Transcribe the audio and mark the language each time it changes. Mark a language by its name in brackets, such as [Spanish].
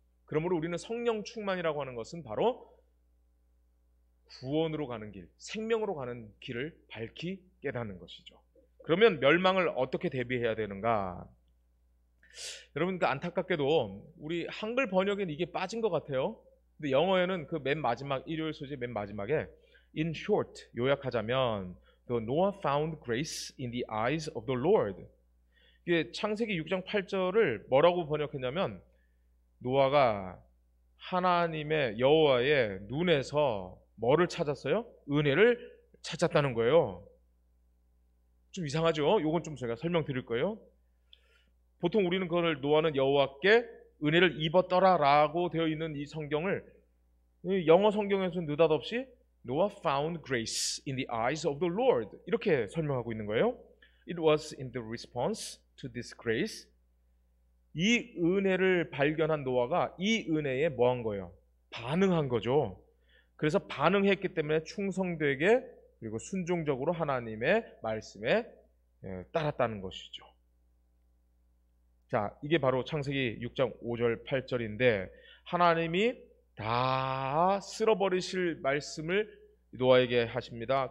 [Korean] 그러므로 우리는 성령 충만이라고 하는 것은 바로 구원으로 가는 길, 생명으로 가는 길을 밝히 깨닫는 것이죠. 그러면 멸망을 어떻게 대비해야 되는가? 여러분, 안타깝게도 우리 한글 번역에는 이게 빠진 것 같아요. 근데 영어에는 그 맨 마지막 일요일 소재 맨 마지막에 [English] in short [Korean] 요약하자면 [English] the Noah found grace in the eyes of the Lord. [Korean] 이게 창세기 6장 8절을 뭐라고 번역했냐면 노아가 하나님의 여호와의 눈에서 뭐를 찾았어요? 은혜를 찾았다는 거예요. 좀 이상하죠? 이건 좀 제가 설명드릴 거예요. 보통 우리는 그걸 노아는 여호와께 은혜를 입었더라 라고 되어 있는 이 성경을 영어 성경에서는 느닷없이 [English] Noah found grace in the eyes of the Lord [Korean] 이렇게 설명하고 있는 거예요. [English] It was in the response to this grace. [Korean] 이 은혜를 발견한 노아가 이 은혜에 뭐 한 거예요? 반응한 거죠. 그래서 반응했기 때문에 충성되게 그리고 순종적으로 하나님의 말씀에 따랐다는 것이죠. 자, 이게 바로 창세기 6장 5절 8절인데 하나님이 다 쓸어버리실 말씀을 노아에게 하십니다.